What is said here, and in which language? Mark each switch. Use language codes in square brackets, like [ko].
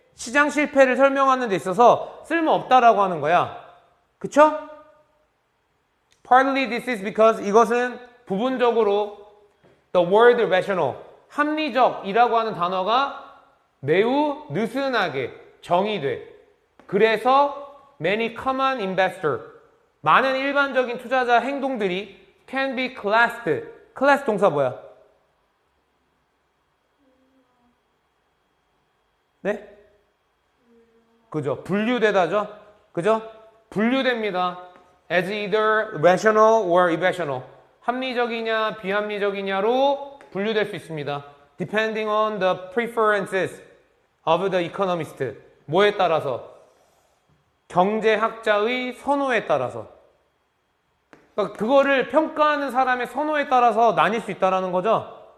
[ko] 시장 실패를 설명하는 데 있어서 쓸모없다라고 하는 거야. 그쵸? [en] Partly this is because [ko] 이것은 부분적으로 [en] the word rational, [ko] 합리적이라고 하는 단어가 매우 느슨하게 정의돼. 그래서 [en] many common investor, [ko] 많은 일반적인 투자자 행동들이 [en] can be classed. [ko] class 동사 뭐야? 네? 그죠? 분류되다죠? 그죠? 분류됩니다. [en] as either rational or irrational. [ko] 합리적이냐 비합리적이냐로 분류될 수 있습니다. [en] depending on the preferences of the economist. [ko] 뭐에 따라서? 경제학자의 선호에 따라서. 그러니까 그거를 평가하는 사람의 선호에 따라서 나뉠 수 있다는 거죠.